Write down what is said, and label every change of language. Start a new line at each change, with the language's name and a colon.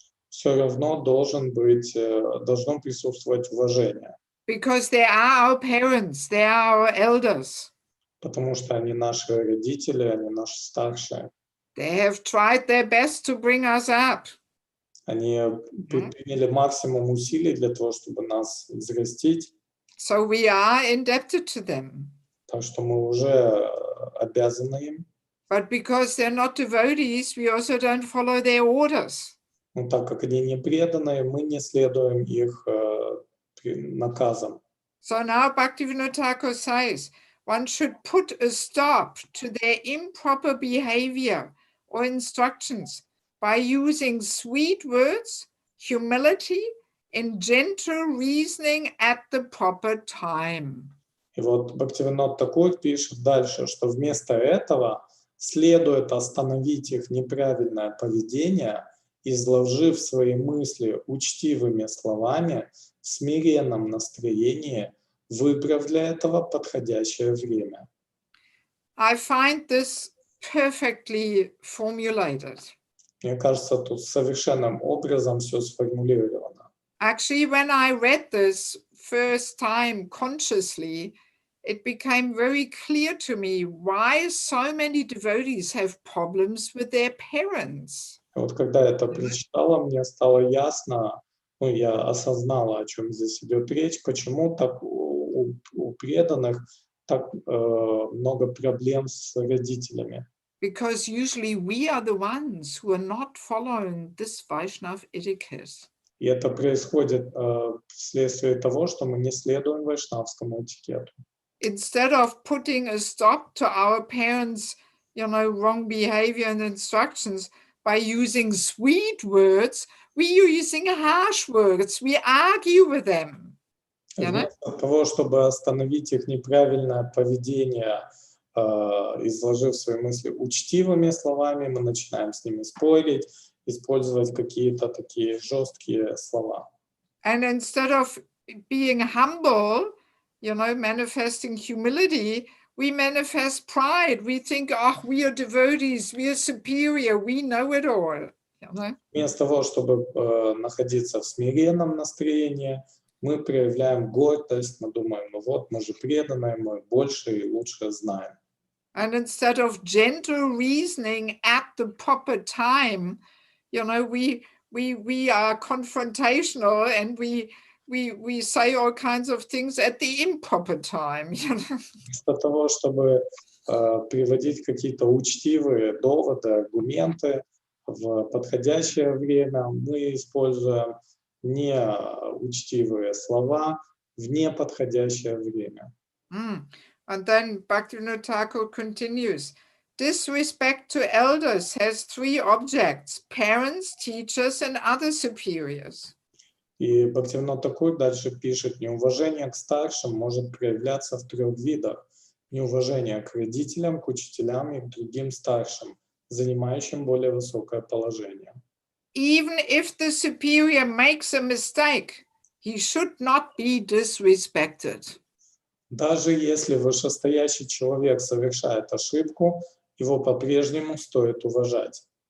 Russian: Все равно должно присутствовать уважение.
English: Because they are our parents, they are our elders.
Russian: Потому что они наши родители, они наши старшие.
English: They have tried their best to bring us up.
Russian: Они предприняли максимум усилий для того, чтобы нас взрастить.
English: So we are indebted to them.
Russian: Так что мы уже обязаны им.
English: But because they're not devotees, we also don't follow their orders.
Russian: Но так как они не преданные, мы не следуем их наказам.
English: So now Bhaktivinoda Thakur says, one should put a stop to their improper behavior or instructions by using sweet words, humility, and gentle reasoning at the proper time.
Russian: И вот Бхактивинод Такур пишет дальше, что вместо этого следует остановить их неправильное поведение, изложив свои мысли учтивыми словами, в смиренном настроении, выбрав для этого подходящее время.
English: I find this perfectly formulated.
Russian: Мне кажется, тут совершенным образом все сформулировано.
English: Actually, when I read this first time consciously, it became very clear to me why so many devotees have problems with their parents.
Russian: И вот когда я это прочитала, мне стало ясно, я осознала, о чем здесь идет речь, почему так у преданных так много проблем с родителями.
English: Because usually we are the ones who are not following this Vaishnav etiquette.
Russian: И это происходит вследствие того, что мы не следуем вайшнавскому этикету.
English: Instead of putting a stop to our parents, wrong behavior and instructions by using sweet words, we are using harsh words. We argue with them.
Russian: Вместо того, чтобы остановить их неправильное поведение, изложив свои мысли учтивыми словами, мы начинаем с ними спорить, использовать какие-то такие жесткие слова.
English: And instead of being humble, manifesting humility, we manifest pride. We think, we are devotees, we are superior, we know it all.
Russian: Вместо того, чтобы находиться в смиренном настроении, мы проявляем гордость, мы думаем, мы же преданные, мы больше и лучше знаем.
English: And instead of gentle reasoning at the proper time, we are confrontational and we say all kinds of things at the improper time.
Russian: Вместо того, чтобы приводить какие-то учтивые доводы, аргументы в подходящее время, мы используем неучтивые слова в неподходящее время.
English: And then Bhaktivinoda Thakur continues, disrespect to elders has three objects: parents, teachers, and other superiors.
Russian: И Бхактивинод Такур дальше пишет, неуважение к старшим может проявляться в трех видах. Неуважение к родителям, к учителям и к другим старшим, занимающим более высокое положение.
English: Even if the superior makes a mistake, he should not be disrespected.
Russian: Даже если вышестоящий человек совершает ошибку, его по-прежнему стоит уважать.